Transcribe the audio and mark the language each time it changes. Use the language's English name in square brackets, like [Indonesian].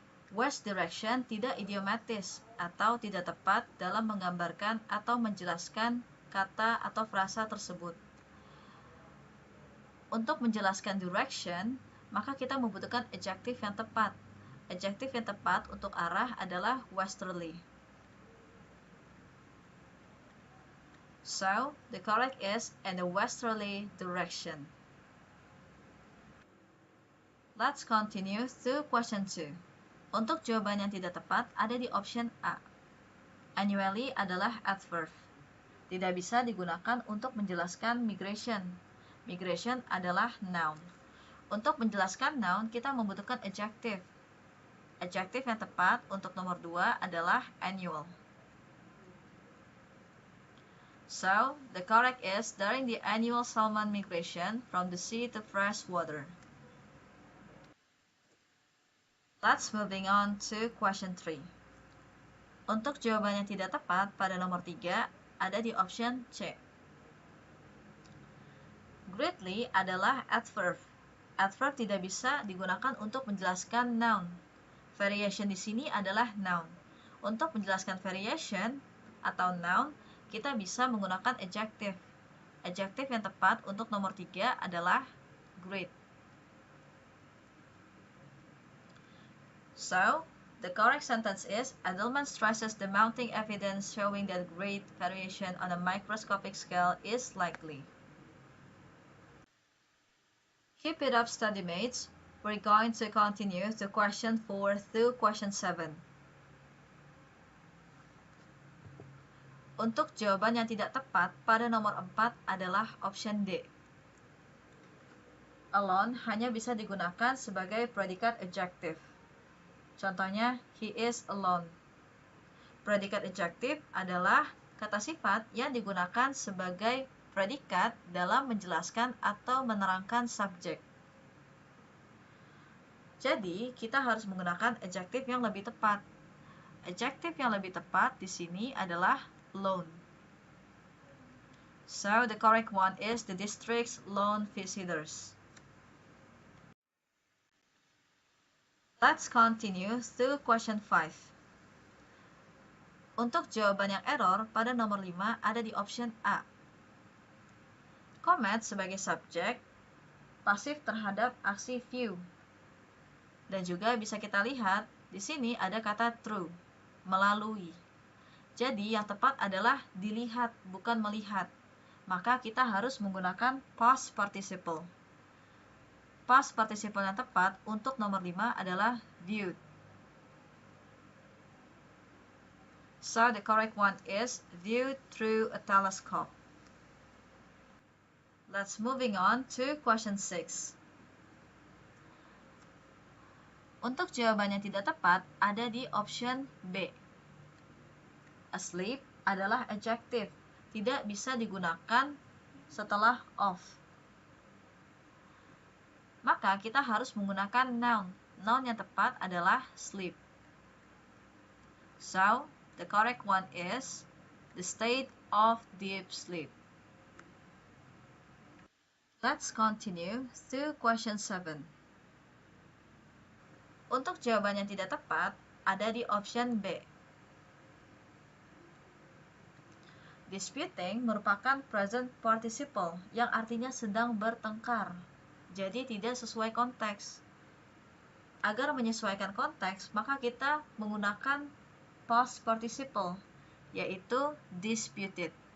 [Indonesian] West direction tidak idiomatis atau tidak tepat dalam menggambarkan atau menjelaskan kata atau frasa tersebut. Untuk menjelaskan direction, maka kita membutuhkan adjektif yang tepat. Adjektif yang tepat untuk arah adalah westerly. [English] So, the correct is in the westerly direction. Let's continue to question 2. [Indonesian] Untuk jawaban yang tidak tepat ada di option A. Annually adalah adverb. Tidak bisa digunakan untuk menjelaskan migration. Migration adalah noun. Untuk menjelaskan noun, kita membutuhkan adjective. Adjective yang tepat untuk nomor 2 adalah annual. [English] So, the correct is during the annual salmon migration from the sea to fresh water. Let's moving on to question 3. [Indonesian] Untuk jawaban yang tidak tepat pada nomor 3 ada di option C. Greatly adalah adverb. Adverb tidak bisa digunakan untuk menjelaskan noun. Variation di sini adalah noun. Untuk menjelaskan variation atau noun, kita bisa menggunakan adjective. Adjective yang tepat untuk nomor 3 adalah great. [English] So, the correct sentence is, Edelman stresses the mounting evidence showing that great variation on a microscopic scale is likely. Keep it up, study mates. We're going to continue to question 4 through question 7. [Indonesian] Untuk jawaban yang tidak tepat pada nomor 4 adalah option D. Alone hanya bisa digunakan sebagai predikat adjective. Contohnya, [English] he is alone. [Indonesian] Predikat adjective adalah kata sifat yang digunakan sebagai predikat dalam menjelaskan atau menerangkan subjek. Jadi, kita harus menggunakan adjective yang lebih tepat. Adjective yang lebih tepat di sini adalah lone. [English] So, the correct one is the district's lone visitors. Let's continue to question 5. [Indonesian] Untuk jawaban yang error pada nomor 5 ada di option A. Comet sebagai subjek pasif terhadap aksi view. Dan juga bisa kita lihat di sini ada kata through, melalui. Jadi yang tepat adalah dilihat, bukan melihat. Maka kita harus menggunakan past participle. Past participle yang tepat untuk nomor 5 adalah viewed. [English] So the correct one is viewed through a telescope. Let's moving on to question 6. [Indonesian] Untuk jawaban yang tidak tepat ada di option B. Asleep adalah adjective, tidak bisa digunakan setelah of. Maka kita harus menggunakan noun. Noun yang tepat adalah sleep. [English] So, the correct one is the state of deep sleep. Let's continue to question 7. [Indonesian] Untuk jawaban yang tidak tepat ada di option B. Disputing merupakan present participle yang artinya sedang bertengkar. Jadi tidak sesuai konteks. Agar menyesuaikan konteks, maka kita menggunakan past participle, yaitu disputed.